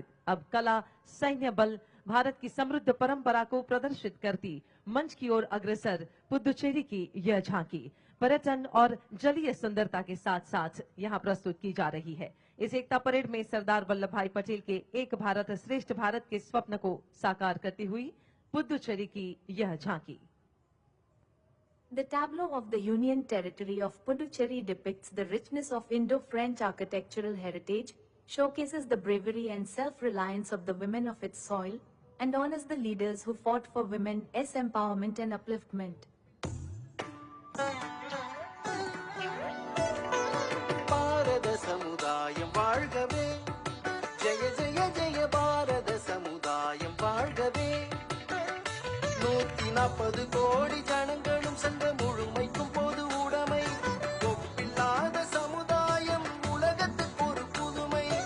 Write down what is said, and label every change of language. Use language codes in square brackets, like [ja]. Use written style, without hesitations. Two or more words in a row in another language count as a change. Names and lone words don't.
[hi] अब कला, सैन्य बल, भारत की समृद्ध परंपरा को प्रदर्शित करती मंच की ओर अग्रसर पुदुचेरी की यह झांकी पर्यटन और जलीय सुंदरता के साथ साथ यहाँ प्रस्तुत की जा रही है। इस एकता परेड में सरदार वल्लभ भाई पटेल के एक भारत श्रेष्ठ भारत के स्वप्न को साकार करती हुई पुदुचेरी की यह झांकी। [en] The tableau of the Union Territory of Puducherry depicts the richness of Indo-French architectural heritage, showcases the bravery and self-reliance of the women of its soil, and honors the leaders who fought for women's empowerment and upliftment. [ta] பாரத சமுதாயம் வாழ்கவே, ஜெய ஜெய ஜெய பாரத சமுதாயம் வாழ்கவே, 140 கோடி ஜனங்களும் சங்க முழுமைக்கும் பொது உடைமை, ஒப்பில்லாத சமுதாயம் உலகத்துக்கு ஒரு புதுமை।